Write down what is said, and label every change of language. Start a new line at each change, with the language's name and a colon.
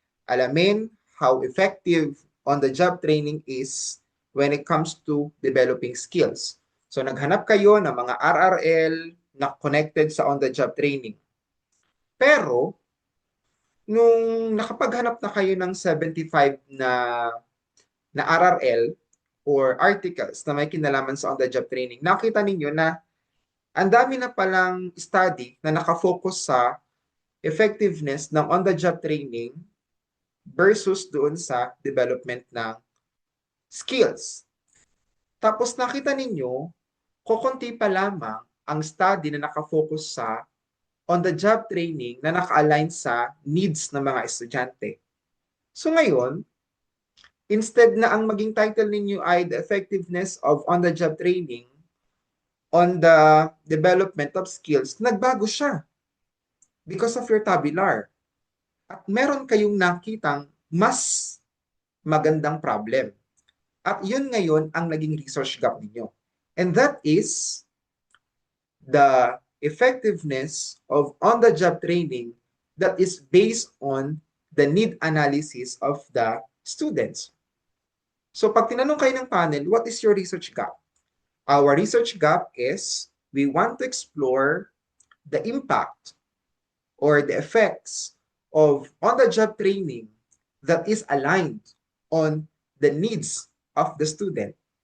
English: alamin how effective on-the-job training is when it comes to developing skills.
Filipino: So naghanap kayo ng mga RRL na connected sa on-the-job training. Pero, nung nakapaghanap na kayo ng 75 na RRL or articles na may kinalaman sa on-the-job training, nakita ninyo na ang dami na palang study na nakafocus sa effectiveness ng on-the-job training versus doon sa development ng skills. Tapos nakita ninyo, kukunti pa lamang ang study na nakafocus sa on-the-job training na naka-align sa needs ng mga estudyante. So ngayon, instead na ang maging title ninyo ay The Effectiveness of On-the-Job Training on the Development of Skills, nagbago siya
English: because of your tabular.
Filipino: At meron kayong nakitang mas magandang problem. At yun ngayon ang naging research gap ninyo.
English: And that is the effectiveness of on-the-job training that is based on the need analysis of the students. So
Filipino: pag tinanong kayo ng panel,
English: what is your research gap? Our research gap is we want to explore the impact or the effects of on-the-job training that is aligned on the needs of the student.